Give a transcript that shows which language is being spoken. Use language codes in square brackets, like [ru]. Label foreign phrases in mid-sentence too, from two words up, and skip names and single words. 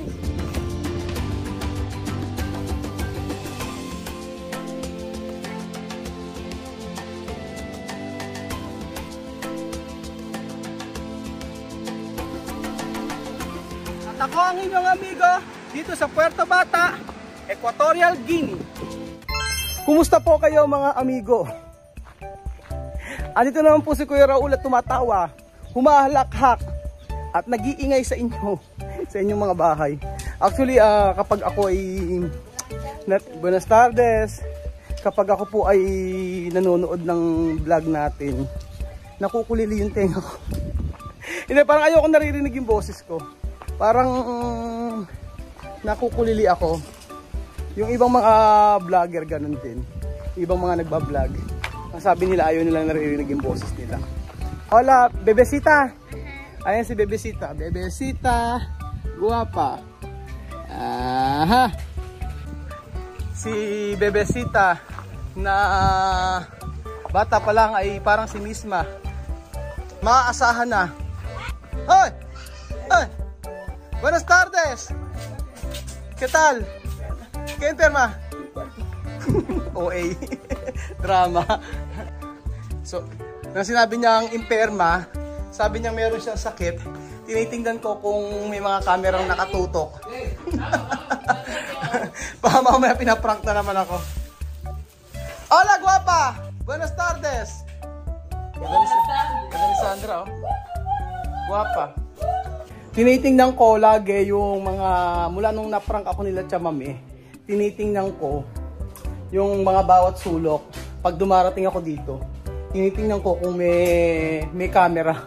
[tl] Ako ang inyong amigo dito sa Puerto Bata, Equatorial Guinea. Kumusta po kayo mga amigo? Andito naman po si Kuya Raul at tumatawa, humahalakhak at nag-iingay sa inyo, sa inyong mga bahay. Actually, kapag ako ay [es] buenas tardes, [tl] kapag ako po ay nanonood ng vlog natin, nakukulili yung tenga ko. Hindi, parang ayoko naririnig yung boses ko. Parang nakukulili ako. Yung ibang mga vlogger ganun din. Ibang mga nagbablog. Ang sabi nila ayaw nilang naririnig yung boses nila. Hola, Bebesita. Ayan si Bebesita. Bebesita, guwapa. Aha. Si Bebesita na bata pa lang ay parang si Misma. Maaasahan na. Hoy! [es] Hoy! Buenas tardes. ¿Qué tal? ¿Qué enferma? [tl] OA. Drama. So, nang sinabi niyang imperma, sabi niya meron siyang sakit. Tinitingnan ko kung may mga kamerang nakatutok. Baka mamaya pinaprank na naman ako. [es] Hola, guapa! Buenas tardes. [tl] Ganda ni Sandra, oh. Guapa. Tinitingnan ko lagi yung mga, mula nung naprank ako nila Chamame, tinitingnan ko yung mga bawat sulok. Pag dumarating ako dito, tinitingnan ko kung may camera.